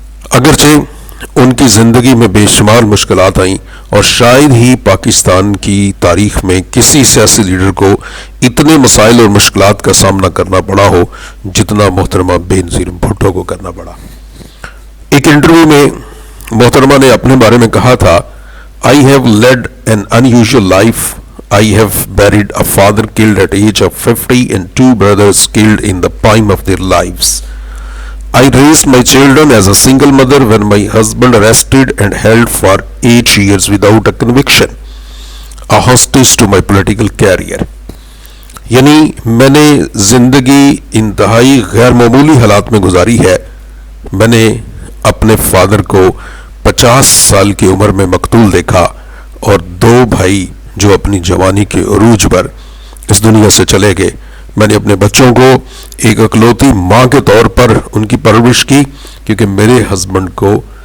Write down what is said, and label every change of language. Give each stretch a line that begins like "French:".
Urdu: اگرچہ ان کی زندگی میں بے شمار مشکلات آئیں اور شاید ہی پاکستان کی تاریخ میں کسی سیاسی لیڈر کو اتنے مسائل اور مشکلات کا سامنا کرنا پڑا ہو جتنا محترمہ بینظیر بھٹو کو کرنا پڑا۔ ایک انٹرویو میں محترمہ نے اپنے بارے میں کہا تھا،
English: I have led an unusual life. I have buried a father killed at age of 50 and 2 brothers killed in the prime of their lives. I raised my children as a single mother when my husband arrested and held for 8 years without a conviction, a hostage to my political career.
Urdu: یعنی میں نے زندگی انتہائی غیر معمولی حالات میں گزاری ہے۔ میں نے اپنے فادر کو 50 سال کی عمر میں مقتول دیکھا اور 2 بھائی جو اپنی جوانی کے عروج پر اس دنیا سے چلے گئے۔ میں نے اپنے بچوں کو ایک اکلوتی ماں کے طور پر ان کی پرورش کی کیونکہ میرے ہسبینڈ کو